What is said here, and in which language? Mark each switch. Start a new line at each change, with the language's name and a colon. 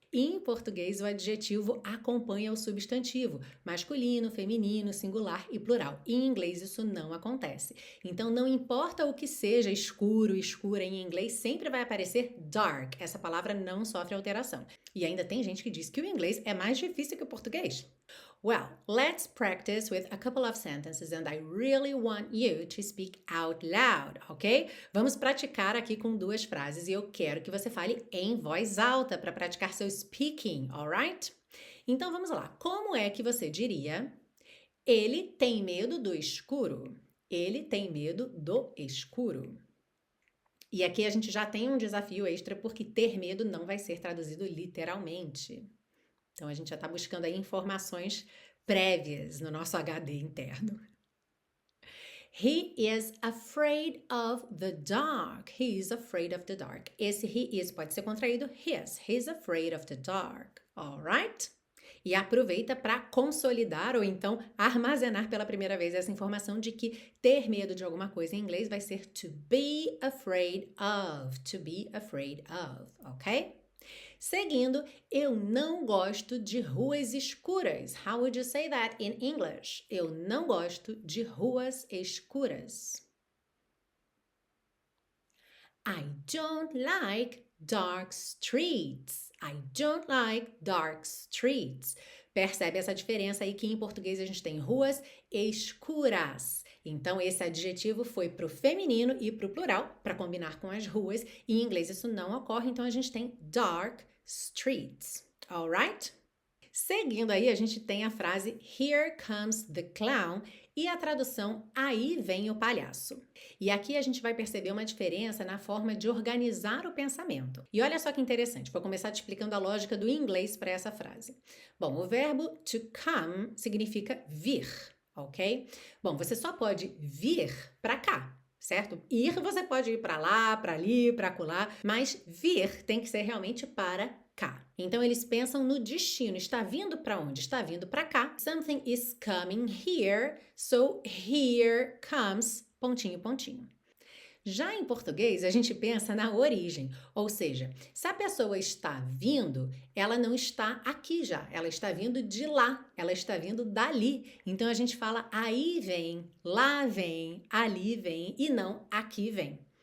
Portuguese: Em português, o adjetivo acompanha o substantivo, masculino, feminino, singular e plural. Em inglês, isso não acontece. Então, não importa o que seja escuro, escura em inglês, sempre vai aparecer dark. Essa palavra não sofre alteração. E ainda tem gente que diz que o inglês é mais difícil que o português.
English: Well, let's practice with a couple of sentences and I really want you to speak out loud, ok?
Portuguese: Vamos praticar aqui com 2 frases e eu quero que você fale em voz alta para praticar seu speaking, alright? Então vamos lá. Como é que você diria: ele tem medo do escuro? Ele tem medo do escuro. E aqui a gente já tem um desafio extra porque ter medo não vai ser traduzido literalmente. Então, a gente já está buscando aí informações prévias no nosso HD interno.
English: He is afraid of the dark. He is afraid of the dark.
Portuguese: Esse he is pode ser contraído his.
English: He's afraid of the dark.
Portuguese: Alright? E aproveita para consolidar ou então armazenar pela primeira vez essa informação de que ter medo de alguma coisa em inglês vai ser to be afraid of.
English: To be afraid of,
Portuguese: ok? Seguindo, eu não gosto de ruas escuras.
English: How would you say that in English?
Portuguese: Eu não gosto de ruas escuras.
English: I don't like dark streets. I don't like dark streets.
Portuguese: Percebe essa diferença aí que em português a gente tem ruas escuras. Então, esse adjetivo foi para o feminino e para o plural, para combinar com as ruas. Em inglês isso não ocorre, então a gente tem
English: dark streets.
Portuguese: Alright? Seguindo aí, a gente tem a frase
English: Here comes the clown
Portuguese: e a tradução Aí vem o palhaço. E aqui a gente vai perceber uma diferença na forma de organizar o pensamento. E olha só que interessante, vou começar te explicando a lógica do inglês para essa frase. Bom, o verbo to come significa vir, ok? Bom, você só pode vir para cá. Certo? Ir você pode ir para lá, para ali, para acolá, mas vir tem que ser realmente para cá. Então eles pensam no destino. Está vindo para onde? Está vindo para cá.
English: Something is coming here, so here comes ...
Portuguese: Já em português, a gente pensa na origem, ou seja, se a pessoa está vindo, ela não está aqui já, ela está vindo de lá, ela está vindo dali. Então a gente fala aí vem, lá vem, ali vem e não aqui vem.